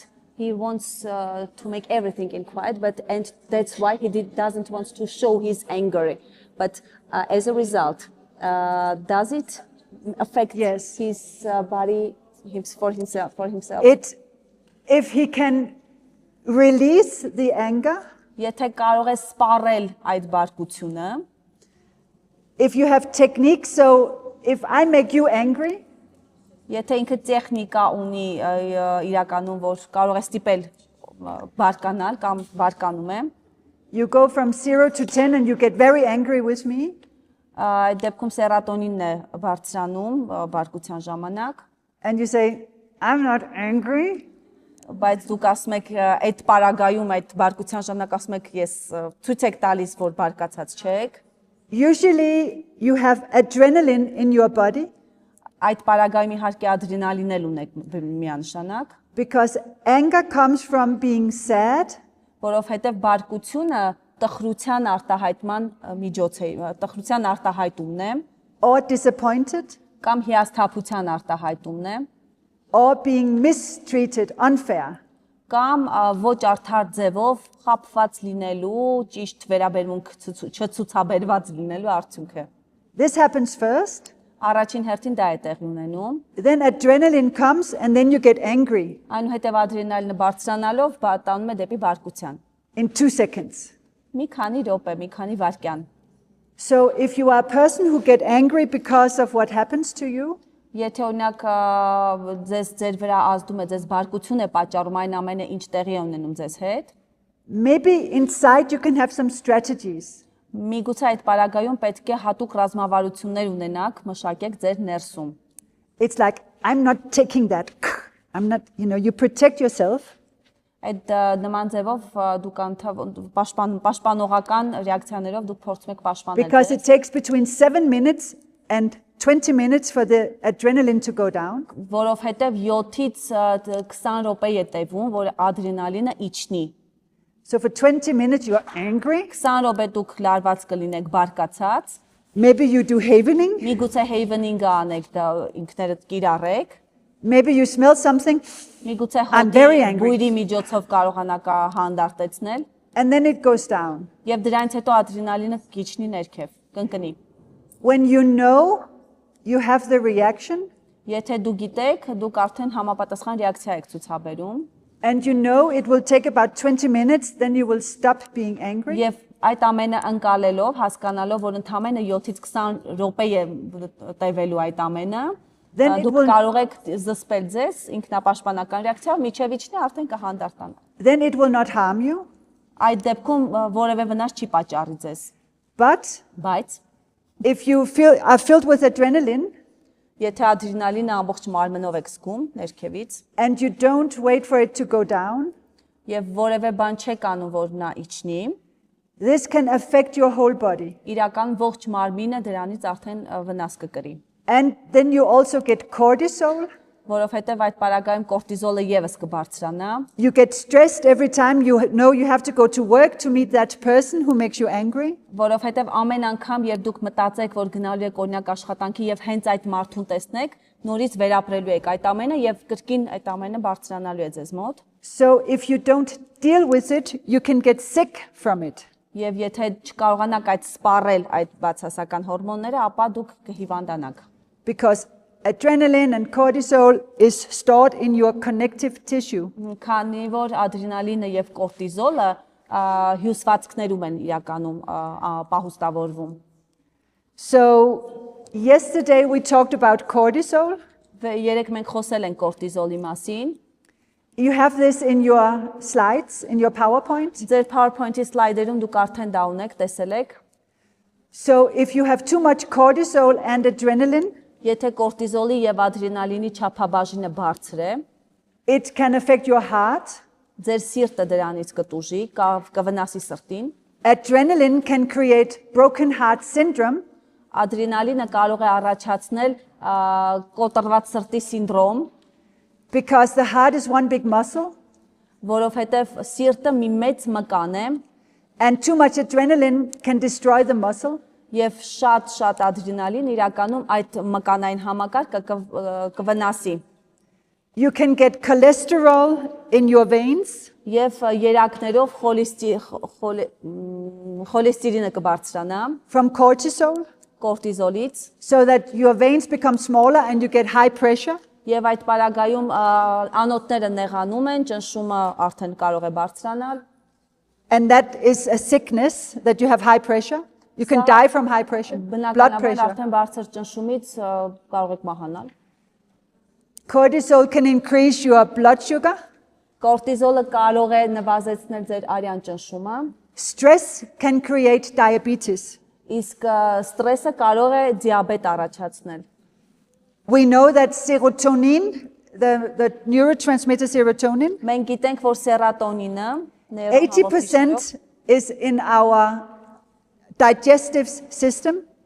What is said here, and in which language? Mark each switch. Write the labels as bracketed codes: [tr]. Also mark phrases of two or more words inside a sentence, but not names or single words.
[en] He wants to make everything in quiet, and that's why he doesn't want to show his anger. But as a result, does it affect his body for himself? If he can release the anger, [hy] եթե կարող ես սպառել այդ բարկությունը, [en] if you have techniques, so if I make you angry, [hy] եթե ինքը տեխնիկա ունի իրականում, որ կարող է ստիպել բարկանալ կամ բարկանում է, [en] you go from 0 to 10 and you get very angry with me, [hy] այդ դեպքում սերատոնինն է բարձրանում բարկության ժամանակ, [en] and you say, I'm not angry, [hy] բայց դուք ասում եք այդ պարագայում այդ բարկության ժամանակ ասում եք ես ցույց եք տալիս որ բարկացած չեք, [en] usually you have adrenaline in your body [hy] այդ պարագայում իհարկե ադրենալին էլ ունեք միանշանակ, [en] because anger comes from being sad, [hy] որովհետև բարկությունը տխրության արտահայտման միջոց է, տխրության արտահայտումն է, [en] or disappointed, [hy] կամ հիասթափության արտահայտումն է, [en] or being mistreated, unfair. [hy] կամ ոչ արդար ձևով խաբված լինելու, ճիշտ վերաբերմունք չցուցաբերված լինելու արդյունքը։ [en] This happens first, [hy] Առաջին հերթին դա է տեղի ունենում, [en] then adrenaline comes and then you get angry [hy] այնուհետև ադրենալինը բարձրանալով տանում է դեպի բարկության։ [en] in 2 seconds. [hy] Մի քանի րոպե, մի քանի վայրկյան։ [en] So if you are a person who get angry because of what happens to you, [hy] Եթե օրինակ ձեզ ձեր վրա ազդում է, ձեզ բարկություն է պատճառում այն ամենը, ինչ տեղի է ունենում ձեզ հետ, [en] maybe inside you can have some strategies. [hy] միգուցե այդ պարագայում պետք է հատուկ ռազմավարություններ ունենաք, մշակեք ձեր ներսում։ [en] It's like, I'm not taking that. I'm not, you protect yourself. [hy] Այդ նման ձևով դուք պաշտպանողական ռեակցիաներով դուք փորձում եք պաշտպանել [en] Because it [hy] ձեզ, [en] takes between 7 minutes and 20 minutes for the adrenaline to go down. [hy] որովհետև 7-ից 20 րոպե է տևում, որ ադրենալինը իջնի։ [en] So for 20 minutes you're angry. [hy] 20 րոպե դուք լարված կլինեք բարկացած, [en] Maybe you do havening. [hy] միգուցե havening-ը անեք, դա ինքներդ կիրառեք, [en] Maybe you smell something [hy] միգուցե [en] I'm very [hy] հոտի [en] angry. [hy] բույրի միջոցով կարողանաք հանդարտեցնել, [en] and then it goes down. [hy] եւ դրանից հետո ադրենալինը կիջնի ներքև, կընկնի։ [en] When you know you have the reaction [hy] Եթե դու գիտեք, դուք արդեն համապատասխան ռեակցիա եք ցուցաբերում, [en] and you know it will take about 20 minutes, then you will stop being angry. [hy] եւ այդ ամենը ընկալելով, հասկանալով, որ ընդամենը 7-ից 20 րոպե է տևելու այդ ամենը, [en] Then it [hy] դուք [en] will- [hy] կարող եք զսպել ձեզ ինքնապաշտպանական ռեակցիայով, միջև իջնի արդեն կհանդարտանա։ [en] Then it will not harm you. [hy] Այդ դեպքում որևէ վնաս չի պատճառի ձեզ, [en] But [hy] բայց [en] if you are filled with adrenaline [hy] եթե ադրենալինը ամբողջ մարմնով եք զգում ներքևից [en] and you don't wait for it to go down, [hy] եւ որևէ բան չեք անում, որ նա իջնի, [en] this can affect your whole body. [hy] իրական ողջ մարմինը դրանից արդեն վնաս կկրի, [en] And then you also get cortisol. [hy] որովհետեւ այդ պարագայում կորտիզոլը եւս կբարձրանա, [en] You get stressed every time you know you have to go to work to meet that person who makes you angry. [hy] որովհետեւ ամեն անգամ երբ դուք մտածեք, որ գնալու եք օրինակ աշխատանքի եւ հենց այդ մարդուն տեսնեք, նորից վերապրելու եք այդ ամենը եւ կրկին այդ ամենը բարձրանալու է ձեզ մոտ, [en] So if you don't deal with it, you can get sick from it. [hy] եւ եթե չկարողանաք այդ սպառել այդ բացասական հորմոնները, ապա դուք կհիվանդանաք, [en] Because adrenaline and cortisol is stored in your connective tissue. [hy] քանի որ ադրենալինը եւ կորտիզոլը հյուսվածքներում են իրականում պահուստավորվում։ [en] So yesterday we talked about cortisol. [hy] Երեք մենք խոսել ենք կորտիզոլի մասին։ [en] You have this in your slides, in your PowerPoint. [hy] Ձեր PowerPoint-ի սլայդերում դուք արդեն դա ունեք, տեսել եք։ [en] So if you have too much cortisol and adrenaline, [hy] Եթե կորտիզոլի եւ ադրենալինի չափաբաժինը բարձր է, [en] it can affect your heart. [hy] ձեր սիրտը դրանից կտուժի, կվնասի սրտին։ [en] Adrenaline can create broken heart syndrome. [hy] Ադրենալինը կարող է առաջացնել կոտրված սրտի սինդրոմ, [en] Because the heart is one big muscle [hy] որովհետեւ սիրտը մի մեծ մկան է [en] and too much adrenaline can destroy the muscle. [hy] եւ շատ ադրենալին իրականում այդ մկանային համակարգը կվնասի [en] You can get cholesterol in your veins. [hy] եւ երակներով խոլեստերինը կբարձրանա [en] From cortisol, [hy] կորտիզոլից [en] so that your veins become smaller and you get high pressure. [hy] Եվ այդ պարագայում անոթները նեղանում են, ճնշումը արդեն կարող է բարձրանալ։ [en] And that is a sickness that you have high pressure. You can die from high pressure, blood [hy] Բնականաբար [en] pressure. [hy] արդեն բարձր ճնշումից կարող եք մահանալ։ [en] Cortisol can increase your blood sugar. [hy] Կորտիզոլը կարող է նվազեցնել ձեր արյան ճնշումը, [en] Stress can create diabetes. [hy] իսկ ստրեսը կարող է դիաբետ առաջացնել։ [en] We know that serotonin, the neurotransmitter serotonin, [hy] Մենք գիտենք, որ սերատոնինը նեյրոհաղորդիչներով [en] 80% is in our digestive system.